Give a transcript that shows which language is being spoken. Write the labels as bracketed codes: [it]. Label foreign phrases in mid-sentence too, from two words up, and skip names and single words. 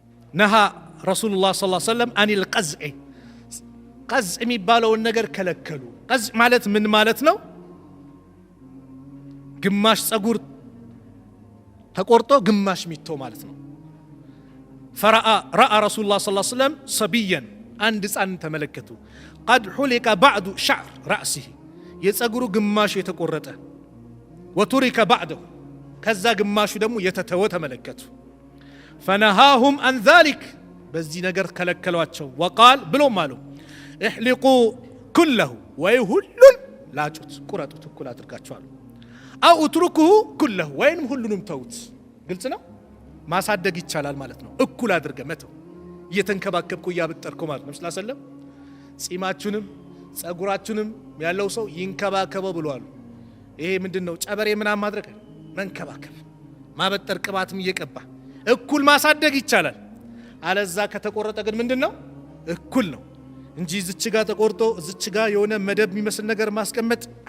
[ar] نهى رسول الله صلى الله عليه وسلم عن القزع قزع [am] የሚባለውን ነገር ከለከሉ [ar] قزع [am] ማለት ምን ማለት ነው ግማሽ ጸጉር ተቆርጦ ግማሽ ሚቶ ማለት ነው [ar] فرأى رسول الله صلى الله عليه وسلم صبيا عند [am] ሕፃን ተመለከቱ [ar] قد حلق بعض شعر رأسه [am] የጸጉሩ ግማሽ የተቆረጠ [ar] وترك بعده [am] ከዛ ግማሹ ደግሞ የተተወ ተመለከቱ [ar] فنهاهم عن ذلك [am] በዚህ ነገር ከለከሏቸው وقال ብሎም አሉ [ar] احلقوا كله [am] ወይ ሁሉን ላጩት ቁረጡት እኩል አድርጋችሁ አሉ [ar] أو اتركوه كله [am] ወይንም ሁሉንም ተውት ግልጽ ነው ማሳደግ ይቻላል ማለት ነው እኩል አድርገ መተው እየተንከባከብኩ ያበጠርኩ ማለት ነው [ar] صلى الله عليه وسلم [am] ጺማችሁንም ጸጉራችሁንም ያለው ሰው ይንከባከበው ብለዋል ይሄ ምንድነው ጨበሬ ምናም ማድረግ መንከባከብ ማበጠር ቅባትም እየቀባ እኩል ማሳደግ ይቻላል አለዛ ከተቆረጠ ግን ምንድነው እኩል ነው እንጂ እዚች ጋር ተቆርጦ እዚች ጋር የሆነ መደብ የሚመስል ነገር ማስቀመጥ